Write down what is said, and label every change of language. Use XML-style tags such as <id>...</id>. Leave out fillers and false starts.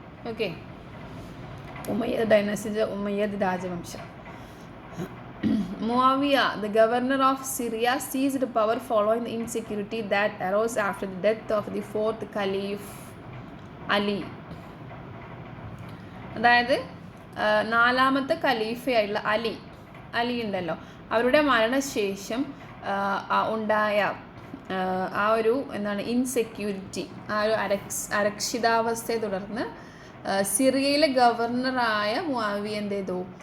<ml>Okay, Umayyad dynasty, Umayyad രാജവംശം.</ml> <en>Muawiyah, the governor of Syria, seized power following the insecurity that arose after the death of the 4th Caliph Ali.</en> <ml>അതായത് 4ാമത്തെ ഖലീഫയായിട്ടുള്ള അലി ഉണ്ടല്ലോ, അവരുടെ മരണശേഷം ഉണ്ടായ ആ ഒരു ഇൻസെക്യൂരിറ്റി, ആ ഒരു അരക്ഷിതാവസ്ഥയെ തുടർന്ന് സിറിയയിലെ ഗവർണറായ മുആവിയ എന്ത് ചെയ്തു?</ml>